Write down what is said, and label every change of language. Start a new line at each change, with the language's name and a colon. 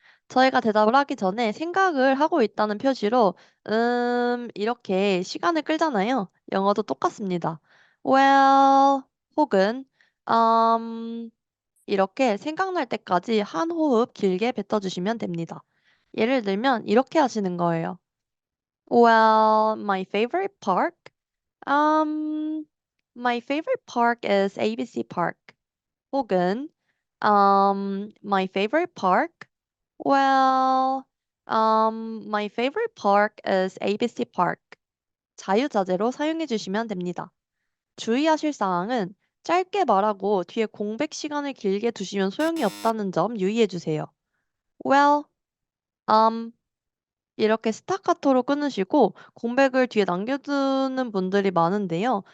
Korean: 저희가 대답을 하기 전에 생각을 하고 있다는 표시로 이렇게 시간을 끌잖아요. 영어도 똑같습니다.
English: well
Korean: 혹은
English: um,
Korean: 이렇게 생각날 때까지 한 호흡 길게 뱉어주시면 됩니다. 예를 들면 이렇게 하시는 거예요.
English: Well, my favorite park? Um, my favorite park is ABC Park.
Korean: 혹은,
English: my favorite park? Well, my favorite park is ABC Park.
Korean: 자유자재로 사용해 주시면 됩니다. 주의하실 사항은 짧게 말하고 뒤에 공백 시간을 길게 두시면 소용이 없다는 점 유의해 주세요.
English: Well, um,
Korean: 이렇게 스타카토로 끊으시고 공백을 뒤에 남겨두는 분들이 많은데요.